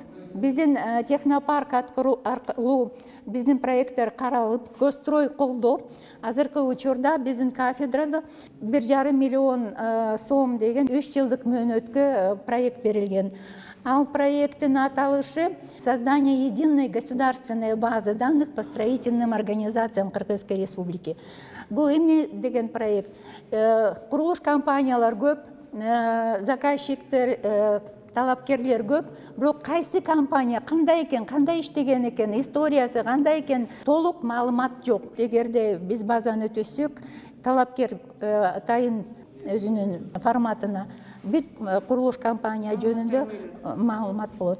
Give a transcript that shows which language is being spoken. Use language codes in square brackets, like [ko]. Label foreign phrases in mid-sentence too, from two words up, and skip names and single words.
[ky] Биздин технопарк аркылуу биздин проекттер каралып, Госстрой колдоп, азыркы учурда биздин кафедрада 1,5 миллион сом деген 3 жылдык мөөнөткө проект берилген. Ал проекттин аталышы [ru] «Создание единой государственной базы данных по строительным организациям Кыргызской Республики». [ky] Бул эмне деген проект? Курулуш компаниялар көп, заказчиктер, талапкерлер көп, бирок кайсы компания кандай экен, кандай иштеген экен, историясы кандай экен, толук маалымат жок. Эгерде биз базаны түзсөк, талапкер атайын өзүнүн форматына бүт курулуш компания жөнүндө маалымат болот.